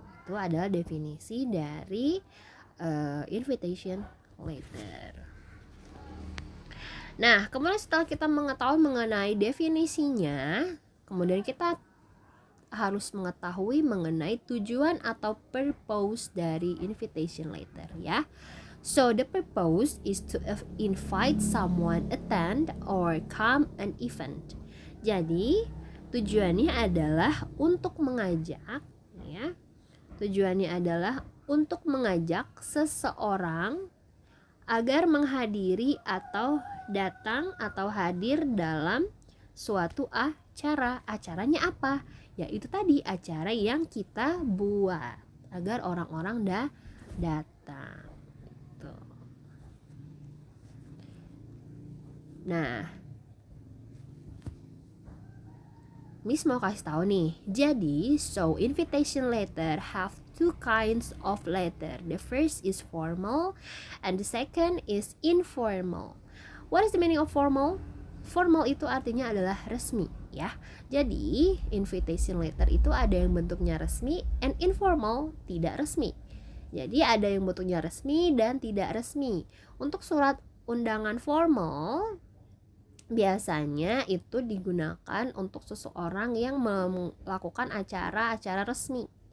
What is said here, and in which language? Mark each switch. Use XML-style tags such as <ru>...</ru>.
<id>Itu adalah definisi dari invitation letter. Nah, kemudian setelah kita mengetahui mengenai definisinya, kemudian kita harus mengetahui mengenai tujuan atau purpose dari invitation letter, ya.</id> <en>So the purpose is to invite someone attend or come an event.</en> <id>Jadi tujuannya adalah untuk mengajak, ya. Tujuannya adalah untuk mengajak seseorang agar menghadiri atau datang atau hadir dalam suatu acara. Acaranya apa? Yaitu tadi acara yang kita buat agar orang-orang datang. Tuh. Nah, Miss mau kasih tahu nih.</id> <en>Jadi, so invitation letter have two kinds of letter. The first is formal and the second is informal. What is the meaning of formal?</en> <id>Formal itu artinya adalah resmi, ya. Jadi, invitation letter itu ada yang bentuknya resmi and informal tidak resmi. Jadi, ada yang bentuknya resmi dan tidak resmi. Untuk surat undangan formal biasanya itu digunakan untuk seseorang yang melakukan acara-acara resmi.</id>